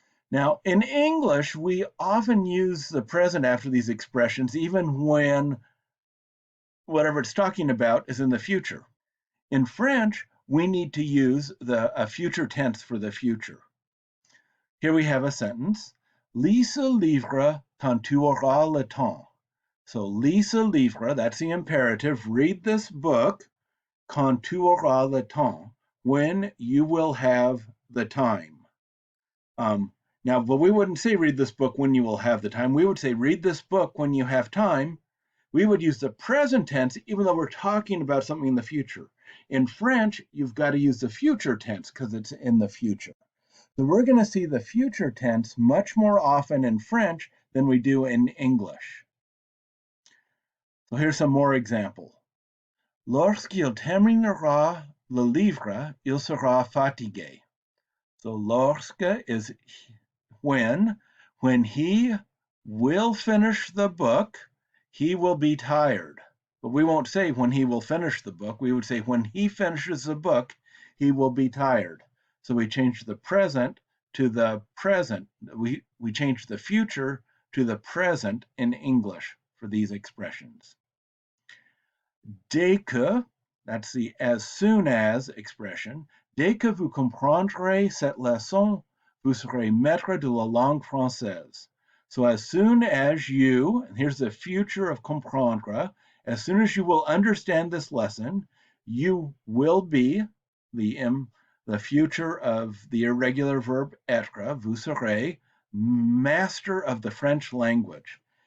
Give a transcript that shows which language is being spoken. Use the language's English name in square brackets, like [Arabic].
[English] Now, in English, we often use the present after these expressions, even when whatever it's talking about is in the future. In French, we need to use a future tense for the future. Here we have a sentence. [French] Lis ce livre quand tu auras le temps. [English] So [French] lis ce livre, [English] that's the imperative. Read this book, [French] quand tu auras le temps, [English] when you will have the time. Now, but we wouldn't say read this book when you will have the time. We would say read this book when you have time. We would use the present tense even though we're talking about something in the future. In French, you've got to use the future tense because it's in the future. So we're going to see the future tense much more often in French than we do in English. So here's some more examples. [French] Lorsqu'il terminera le livre, il sera fatigué. [English] So lorsque is when. When he will finish the book, he will be tired. But we won't say when he will finish the book. We would say when he finishes the book, he will be tired. So we change the present to the present. We change the future to the present in English for these expressions. [French] Dès que, [English] that's the as soon as expression. [French] Dès que vous comprendrez cette leçon, vous serez maître de la langue française. [English] So as soon as you, and here's the future of comprendre, as soon as you will understand this lesson, you will be the future of the irregular verb être, [French] vous serez, [English] master of the French language.